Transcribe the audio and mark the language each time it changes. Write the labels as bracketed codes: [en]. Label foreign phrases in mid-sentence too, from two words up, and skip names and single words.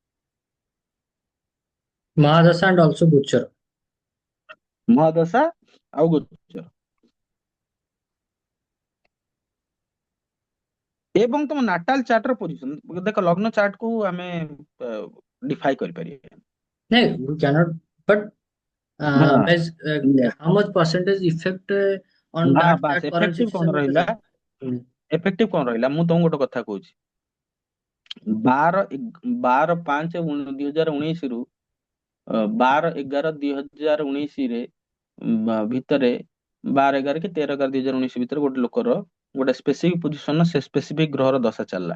[en] Mahadasha and also Gochar. [or] ମହାଦଶା ଆଉ ଗୋଚର, ଏବଂ ତମ [en] natal chart [or] ର ପୋଜିସନ ଦେଖ। ଲଗ୍ନ ଚାର୍ଟ କୁ ଆମେ ଡିଫାଇ କରିପାରିବା। [en] No, we cannot. But [or] ହଁ, [en] how much percentage effect on [or] ହଁ [en] that [or] ବାସ୍, [en] that current ଏଫେକ୍ଟିଭ situation [or] କଣ [en] with the [or] ରହିଲା? [en] sun? Hmm. [or] ଏଫେକ୍ଟିଭ କଣ ରହିଲା, ମୁଁ ତମକୁ ଗୋଟେ କଥା କହୁଛି। 12/5/2019 ରୁ 12/11/2019 ରେ ଭିତରେ, 12/11 କି 13/11/2019 ଭିତରେ ଗୋଟେ ଲୋକର ଗୋଟେ [en] specific position, [or] ସେ ସ୍ପେସିଫିକ ଗ୍ରହର ଦଶା ଚାଲିଲା।